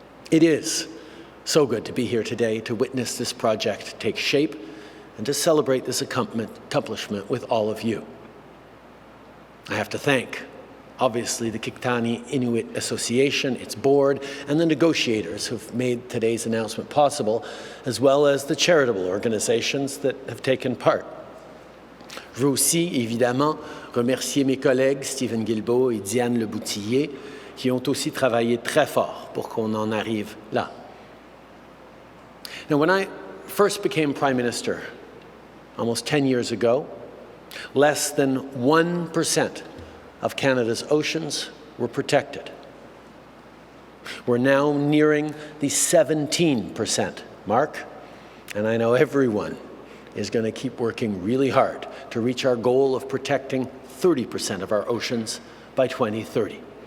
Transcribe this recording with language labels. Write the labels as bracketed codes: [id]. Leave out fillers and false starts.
[en] It is so good to be here today to witness this project take shape and to celebrate this accomplishment with all of you. I have to thank, obviously, the Kiktani Inuit Association, its board, and the negotiators who've made today's announcement possible, as well as the charitable organizations that have taken part. [fr] Je veux aussi, évidemment, remercier mes collègues Stephen Guilbeault et Diane Leboutillier, qui ont aussi travaillé très fort pour qu'on en arrive là. [en] Now, when I first became Prime Minister almost 10 years ago, less than 1% of Canada's oceans were protected. We're now nearing the 17% mark, and I know everyone is going to keep working really hard to reach our goal of protecting 30% of our oceans by 2030.